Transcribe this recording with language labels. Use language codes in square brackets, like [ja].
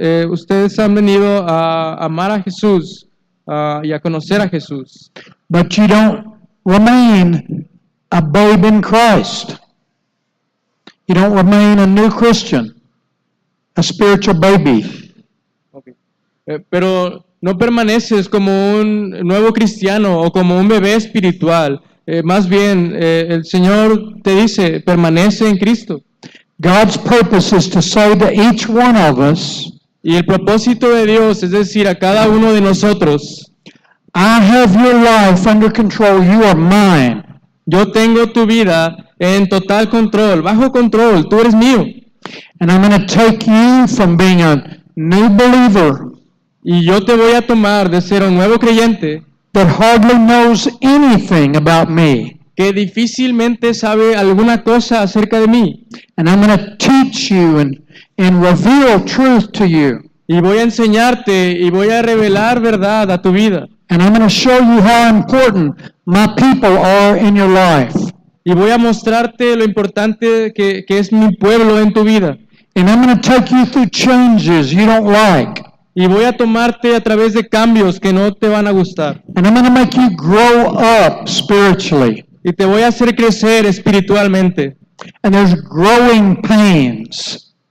[es] Ustedes han venido a amar a Jesús y a conocer a Jesús, [en] But you don't remain a babe in Christ. You don't remain a new Christian, a spiritual baby. [es] Pero no permaneces como un nuevo cristiano o como un bebé espiritual. Más bien, el Señor te dice, permanece en Cristo. [en] God's purpose is to say to each one of us, [es] Y el propósito de Dios es decir a cada uno de nosotros, [en] I have your life under control, you are mine. [es] yo tengo tu vida en total control, bajo control, tú eres mío. [en] And I'm going to take you from being a new believer [es] Y yo te voy a tomar de ser un nuevo creyente [en] that hardly knows anything about me. [es] que difícilmente sabe alguna cosa acerca de mí. [en] And I'm going to teach you and reveal truth to you. [es] Y voy a enseñarte y voy a revelar verdad a tu vida. [en] And I'm going to show you how important my people are in your life. [es] Y voy a mostrarte lo importante que es mi pueblo en tu vida. [en] And I'm going to take you through changes you don't like. [es] Y voy a tomarte a través de cambios que no te van a gustar. [en] And I'm going to make you grow up spiritually. [es] Y te voy a hacer crecer espiritualmente. [en] And there's growing pains.